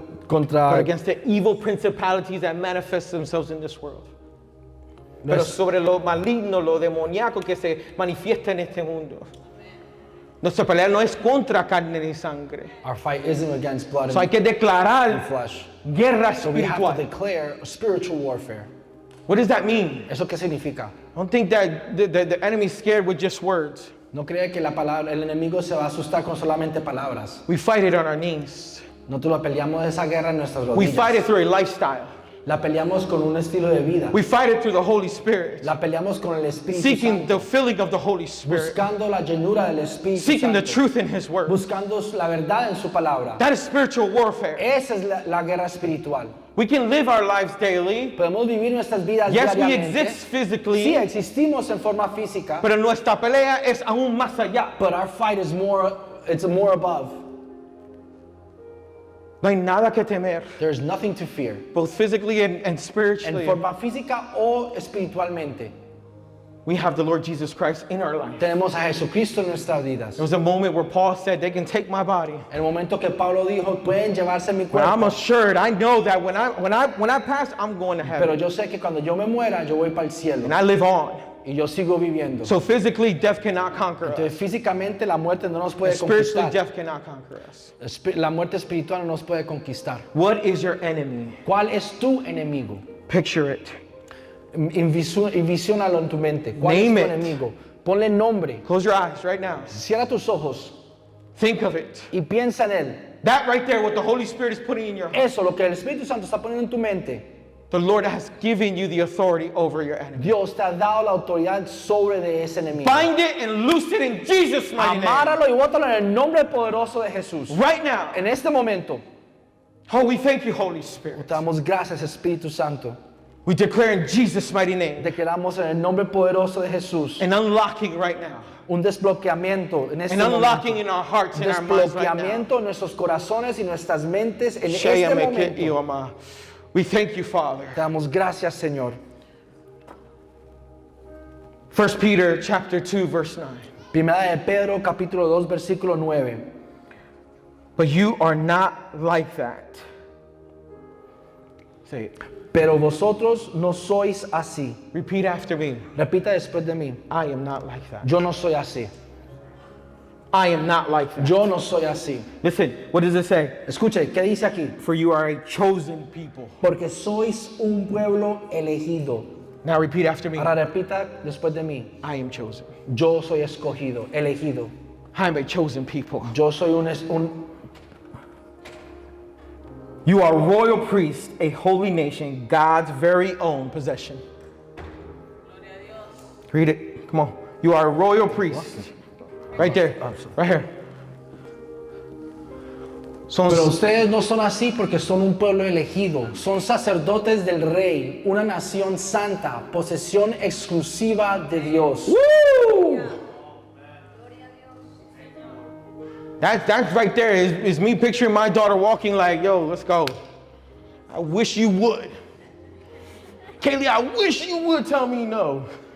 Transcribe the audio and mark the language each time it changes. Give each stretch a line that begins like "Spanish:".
English: but against the evil principalities that manifest themselves in this world.
Spanish: Pero sobre lo maligno, lo demoníaco que se manifiesta en este mundo. Nuestra pelea no es contra carne ni sangre.
English: Our fight isn't against blood
Spanish: So hay que
English: and
Spanish: declarar
English: flesh.
Spanish: guerra
English: So we have to
Spanish: espiritual.
English: declare spiritual warfare. What does that mean?
Spanish: ¿Eso qué significa?
English: I don't think that the enemy's scared with just words.
Spanish: No cree que la palabra, el enemigo se va a asustar con solamente palabras.
English: We fight it on our knees.
Spanish: Nosotros la peleamos esa guerra en nuestras
English: We fight it
Spanish: rodillas.
English: through a lifestyle.
Spanish: La peleamos con un estilo de vida.
English: We fight it through the Holy Spirit,
Spanish: La peleamos con el Espíritu
English: seeking
Spanish: Santo.
English: the filling of the Holy Spirit,
Spanish: Buscando la llenura del Espíritu
English: seeking the
Spanish: Santo.
English: truth in His Word.
Spanish: Buscando la verdad en su palabra.
English: That is spiritual warfare.
Spanish: Esa es la guerra espiritual.
English: We can live our lives daily.
Spanish: Podemos vivir nuestras vidas
English: Yes, we
Spanish: diariamente.
English: exist physically,
Spanish: Sí, existimos en forma física. pero nuestra pelea es aún más allá.
English: But our fight is more above.
Spanish: No hay nada que temer,
English: There's nothing to fear. both physically and
Spanish: En
English: spiritually.
Spanish: forma física o espiritualmente.
English: We have the Lord Jesus Christ in our life.
Spanish: Tenemos a Jesucristo en nuestras vidas.
English: There was a moment where Paul said, they can take my body.
Spanish: En el momento que Pablo dijo, pueden llevarse mi
English: But I'm
Spanish: cuerpo.
English: assured, I know that when I pass, I'm going to
Spanish: Pero
English: heaven.
Spanish: yo sé que cuando yo me muera, yo voy para el cielo.
English: And I live on.
Spanish: Y yo sigo viviendo.
English: So physically, death cannot conquer
Spanish: Entonces,
English: us.
Spanish: físicamente la muerte no nos puede
English: Spiritually,
Spanish: conquistar.
English: death cannot conquer us.
Spanish: La muerte espiritual no nos puede conquistar.
English: What is your enemy?
Spanish: ¿Cuál es tu enemigo?
English: Picture it.
Spanish: Envisiónalo en tu mente. ¿Cuál
English: Name
Spanish: es tu
English: it.
Spanish: enemigo? Ponle nombre.
English: Close your eyes right now.
Spanish: Cierra tus ojos
English: Think of it.
Spanish: y piensa en él.
English: That right there, what the Holy Spirit is putting in your heart.
Spanish: Eso, lo que el Espíritu Santo está poniendo en tu mente.
English: The Lord has given you the authority over your enemy.
Spanish: Dios te ha dado la autoridad sobre de ese enemigo.
English: Bind it and loose it in Jesus' mighty name.
Spanish: Amáralo y bótalo en el nombre poderoso de Jesús.
English: Right now.
Spanish: En este momento,
English: Oh, we thank you, Holy Spirit.
Spanish: te damos gracias, Espíritu Santo.
English: We declare in Jesus' mighty name
Spanish: Declaramos en el nombre poderoso de Jesús
English: an unlocking right now.
Spanish: un desbloqueamiento en este
English: An unlocking
Spanish: momento.
English: in our hearts and our minds right now.
Spanish: Desbloqueamiento en nuestros corazones y nuestras mentes en este Sheyame momento.
English: ke ioma. We thank you, Father.
Spanish: Te damos gracias, Señor.
English: 1 Peter chapter 2, verse 9.
Spanish: Primera de Pedro, capítulo 2, versículo 9.
English: But you are not like that. Say it.
Spanish: Pero vosotros no sois así.
English: Repeat after me.
Spanish: Repita después de mí.
English: I am not like that.
Spanish: Yo no soy así.
English: I am not like that.
Spanish: Yo no soy así.
English: Listen, what does it say?
Spanish: Escuche, ¿qué dice aquí?
English: For you are a chosen people.
Spanish: Porque sois un pueblo elegido.
English: Now repeat after me.
Spanish: Ahora repita después de mí.
English: I am chosen.
Spanish: Yo soy escogido, elegido.
English: I am a chosen people.
Spanish: Yo soy
English: You are royal priests, a holy nation, God's very own possession. Read it. Come on. You are a royal priest. Right there. Right here.
Spanish: Pero ustedes no son así porque son un pueblo elegido. Son sacerdotes del rey, una nación santa, posesión exclusiva de Dios. Woo!
English: That right there is me picturing my daughter walking like, yo, let's go. I wish you would. Kaylee, I wish you would tell me no.